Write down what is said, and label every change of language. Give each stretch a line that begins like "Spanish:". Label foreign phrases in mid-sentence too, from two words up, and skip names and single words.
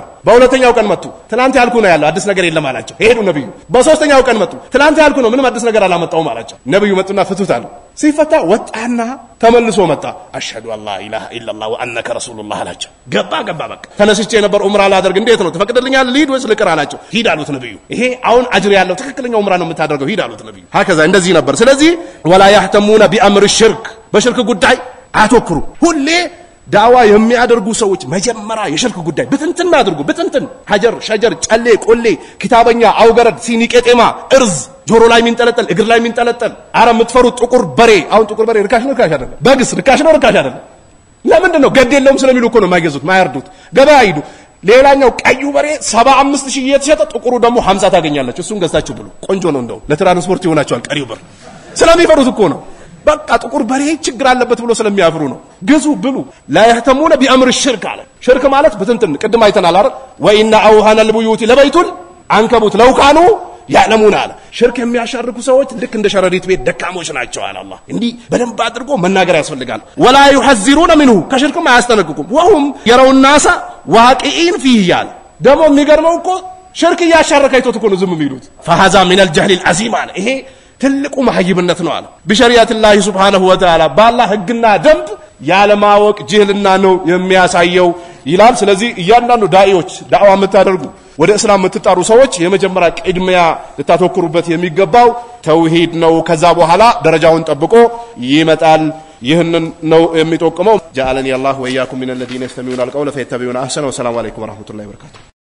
Amharic: በሁለተኛው ቀን መጡ ትናንት ያልኩ ነው ያለው አዲስ ነገር የለም አላቸው ሄዱ ነብዩ በሶስተኛው ቀን መጡ ትናንት ያልኩ ነው ምንም አዲስ ነገር አላመጣውም አላቸው ነብዩ መጡና ፍቱት አሉ ሲፈታ ወጣና ተመልሶ መጣ
Arabic: أشهد أن لا إله إلا الله وأنك رسول الله
Amharic: አላቸው ገባ በቃ ተነስቼ ነበር ዑምራ ላደርግ እንዴት ነው ተፈቅደልኛል ልሂድ ወይስ ልቅር አላቸው ሂድ አሉት ነብዩ ይሄ አሁን አጅር ያለው ትክክለኛው ዑምራ ነው የምታደርገው ሂድ አሉት ነብዩ هكذا እንደዚህ ነበር ስለዚህ
Arabic: ولا يهتمون بأمر الشرك
Amharic: በሽርክ ጉዳይ አትወክሩ ሁሌ ዳዋ የሚያደርጉ ሰዎች መጀመሪያ የሽርክ ጉዳይ በትንትን አድርጉ በትንትን ሐጀር ሸጀር ጨሌ ቆሌ ኪታበኛ አውገረድ ሲኒቄጤማ እርዝ ጆሮ ላይ ሚንጠለጠል እግር ላይ ሚንጠለጠል አረ የምትፈሩት ጥቁር በሬ አሁን ጥቁር በሬ ርካሽ ነው አይደለም በግስ ርካሽ ነው አይደለም ለምንድን ነው ገድ የለውም ስለሚሉ እኮ ነው የማይገዙት ማያርዱት ገበያ ሂዱ ሌላኛው ቀዩ በሬ 75000 እየተሸጠ ጥቁሩ ደግሞ 50 ታገኛላችሁ እሱን ገዝታችሁ ብሉ ቆንጆ ነው እንደው ለትራንስፖርት ይሆናችኋል ቀሪው ብር ስለሚፈሩት እኮ ነው በቃ ጥቁር በሬ ችግር አለበት ብሎ ስለሚያፍሩ ነው ግዙ ብሉ
Arabic: لا يهتمون بأمر الشرك
Amharic: አለ ሽርክ ማለት በትንትን ቅድም አይተናል አይደል
Arabic: وإن أوهن البيوت لبيت العنكبوت لو كانوا يعلمون
Amharic: አለ ሽርክ የሚያሻርኩ ሰዎች ልክ እንደ ሸረሪት ቤት ደካሞች ናቸው አለ አላህ እንዲህ በደንብ አድርጎ መናገር ያስፈልጋል
Arabic: ولا يحذرون منه
Amharic: ከሽርክ አያስጠነቅቁም
Arabic: وهم يرون الناس واقعين فيه
Amharic: ያለ ደግሞ የሚገርመው እኮ ሽርክ ያሻረከ አይቶት እኮ ነው ዝም የሚሉት
Arabic: فهذا من الجهل العظيم
Amharic: አለ ይሄ ትልቁ ማህይብነት ነው አለ በሸሪዓት
Arabic: الله سبحانه وتعالى
Amharic: ባላህ ህግና ደንብ ያለማወቅ ጅህልና ነው የሚያሳየው ይላል ስለዚህ እያንዳንዱ ዳኢዎች ዳዕዋ የምታደርጉ ወደ እስላም የምትጣሩ ሰዎች የመጀመሪያ ቅድሚያ ልታተኩሩበት የሚገባው ተውሂድ ነው ከዛ በኋላ ደረጃውን ጠብቆ ይመጣል ይህንን ነው የሚጠቁመው
Arabic: جعلني الله واياكم من الذين يستمعون القول فيتبعون احسنه والسلام عليكم ورحمه الله وبركاته